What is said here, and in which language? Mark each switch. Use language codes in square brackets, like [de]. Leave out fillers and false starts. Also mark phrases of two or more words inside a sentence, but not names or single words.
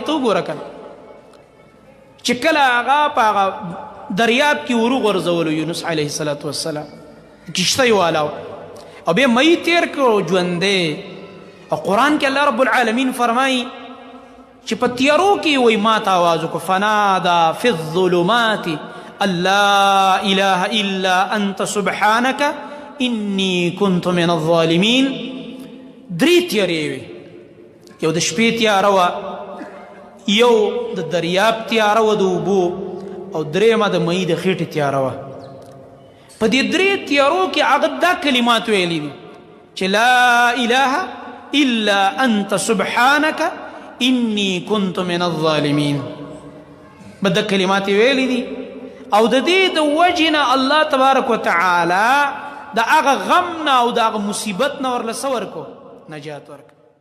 [ps] ته وګوره کنه چې کله هغه په هغه دریاب کې وروغورځولو یونس علیه السلام کشته یې والاو او بیا مئی تیر کړو ژوندی او قرآن کې الله رب العالمین فرمایي چې په تیارو کې وایي ما ته آواز وکړو [ar] فنادا فی الظلمات ان لا اله الا انت سبحانک انی کنت من الظالمین [ps] درې تیارې وې یو د شپې تیاره وه یو د دریاب تیاره وه د اوبو او درېیمه د مئی د خېټې تیاره وه په دې درې تیارو کې هغه دا کلمات ویلي دي چې [ar] لا اله الا انت سبحانک انی کنت من الظالمین [ps] به دا کلمات ویلي دي او د دې د وجې نه الله تبارک وتعالی د هغه غم نه او د هغه مصیبت نه ورله څه ورکو نجات ورکو